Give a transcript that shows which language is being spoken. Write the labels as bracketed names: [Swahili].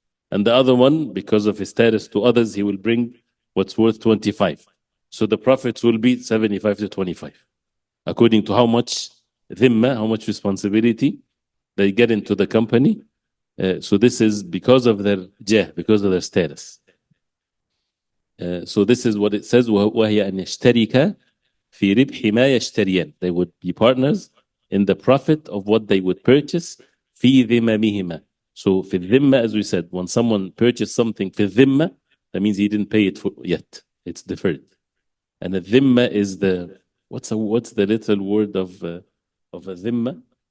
[English] And the other one, because of his status to others, he will bring what's worth 25. So the profits will be 75 to 25, according to how much dhimma, how much responsibility they get into the company. So this is because of their jah, because of their status. So this is what it says, [Arabic] وَهِيَ أَنْ يَشْتَرِكَ فِي رِبْحِ مَا يَشْتَرِيَانِ. [English] They would be partners in the profit of what they would purchase. [Arabic] فِي ذِمَمِهِمَا. [English] So في الذمة, as we said, when someone purchased something في الذمة, that means he didn't pay it yet. It's deferred. And the dhimma is what's the little word of a dhimma?